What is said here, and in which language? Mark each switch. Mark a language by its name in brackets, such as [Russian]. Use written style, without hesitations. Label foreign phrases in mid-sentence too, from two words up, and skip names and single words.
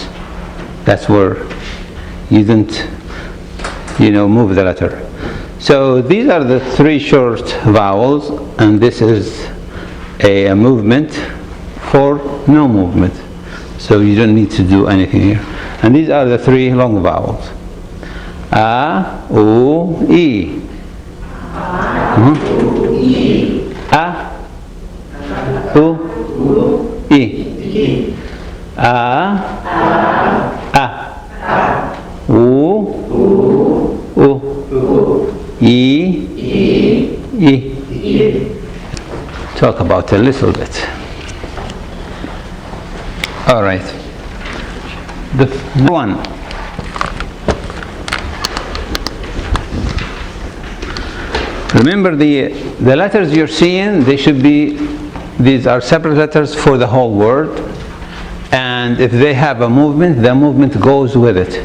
[English] That's where you didn't, move the letter. So these are the 3 short vowels, and this is a movement for no movement. So you don't need to do anything here. And these are the 3 long vowels. A, U, E. A, U, E. A, U, E, E. Talk about a little bit. All right. The one. Remember, the letters you're seeing, these are separate letters for the whole word, and if they have a movement, the movement goes with it.